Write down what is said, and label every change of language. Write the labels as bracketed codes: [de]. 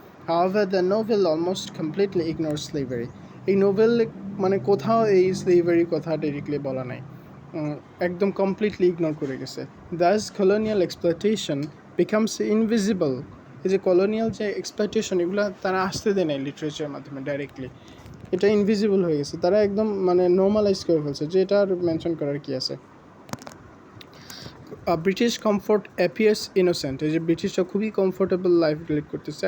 [en] However, the novel almost completely ignores slavery. [bn] এই novel মানে কোথাও এই স্লেভারি কথা ডিরেক্টলি বলা নাই, একদম কমপ্লিটলি ইগনোর করে গেছে। [en] Thus, colonial exploitation becomes invisible. [bn] এই যে কলোনিয়াল যে এক্সপ্লয়টেশন, এগুলো তারা আসতে দেয় নাই লিটারেচারের মাধ্যমে ডাইরেক্টলি, এটা ইনভিজিবল হয়ে গেছে, তারা একদম মানে নর্মালাইজ করে ফেলছে, যে এটা আর মেনশন করার কি আছে। [en] British comfort appears innocent, [bn] এই যে ব্রিটিশরা খুবই কমফোর্টেবল লাইফ লিড করতেছে।